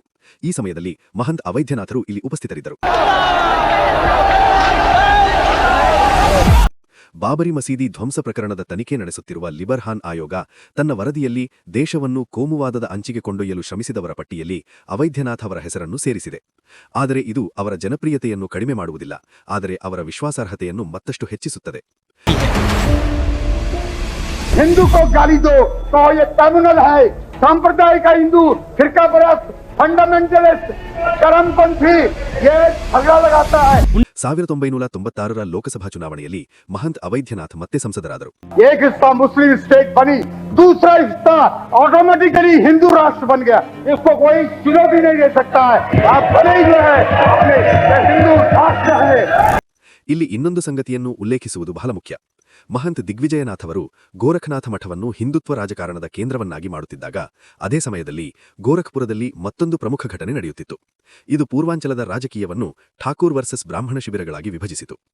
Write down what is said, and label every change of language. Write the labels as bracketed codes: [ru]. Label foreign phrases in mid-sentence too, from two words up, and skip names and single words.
[kn] ಈ ಸಮಯದಲ್ಲಿ ಮಹಂತ್ ಅವೈದ್ಯನಾಥರು ಇಲ್ಲಿ ಉಪಸ್ಥಿತರಿದ್ದರು. ಬಾಬರಿ ಮಸೀದಿ ಧ್ವಂಸ ಪ್ರಕರಣದ ತನಿಖೆ ನಡೆಸುತ್ತಿರುವ ಲಿಬರ್ಹಾನ್ ಆಯೋಗ ತನ್ನ ವರದಿಯಲ್ಲಿ ದೇಶವನ್ನು ಕೋಮುವಾದದ ಅಂಚಿಗೆ ಕೊಂಡೊಯ್ಯಲು ಶ್ರಮಿಸಿದವರ ಪಟ್ಟಿಯಲ್ಲಿ ಅವೈದ್ಯನಾಥ್ ಅವರ ಹೆಸರನ್ನು ಸೇರಿಸಿದೆ. ಆದರೆ ಇದು ಅವರ ಜನಪ್ರಿಯತೆಯನ್ನು ಕಡಿಮೆ ಮಾಡುವುದಿಲ್ಲ, ಆದರೆ ಅವರ ವಿಶ್ವಾಸಾರ್ಹತೆಯನ್ನು ಮತ್ತಷ್ಟು ಹೆಚ್ಚಿಸುತ್ತದೆ. [hi] हिंदू को गाली दो तो ये कम्युनल है, सांप्रदायिक हिंदू, फिरका परस्त, फंडामेंटलिस्ट, चरमपंथी, ये झगड़ा लगाता है. [kn] 1996ರ ಲೋಕಸಭಾ ಚುನಾವಣೆಯಲ್ಲಿ ಮಹಂತ್ ಅವೈದ್ಯನಾಥ್ ಮತ್ತೆ ಸಂಸದರಾದರು. [hi] एक हिस्सा [en] Muslim state [hi] बनी, दूसरा हिस्सा ऑटोमेटिकली हिंदू राष्ट्र बन गया. इसको कोई चुनौती नहीं दे सकता है. आप बने हुए हैं अपने हिंदू राष्ट्र है. [kn] ಇಲ್ಲಿ ಇನ್ನೊಂದು ಸಂಗತಿಯನ್ನು ಉಲ್ಲೇಖಿಸುವುದು ಬಹಳ ಮುಖ್ಯ. ಮಹಂತ್ ದಿಗ್ವಿಜಯನಾಥ್ ಅವರು ಗೋರಖ್ನಾಥ ಮಠವನ್ನು ಹಿಂದುತ್ವ ರಾಜಕಾರಣದ ಕೇಂದ್ರವನ್ನಾಗಿ ಮಾಡುತ್ತಿದ್ದಾಗ ಅದೇ ಸಮಯದಲ್ಲಿ ಗೋರಖ್ಪುರದಲ್ಲಿ ಮತ್ತೊಂದು ಪ್ರಮುಖ ಘಟನೆ ನಡೆಯುತ್ತಿತ್ತು. ಇದು ಪೂರ್ವಾಂಚಲದ ರಾಜಕೀಯವನ್ನು ಠಾಕೂರ್ ವರ್ಸಸ್ ಬ್ರಾಹ್ಮಣ ಶಿಬಿರಗಳಾಗಿ ವಿಭಜಿಸಿತು.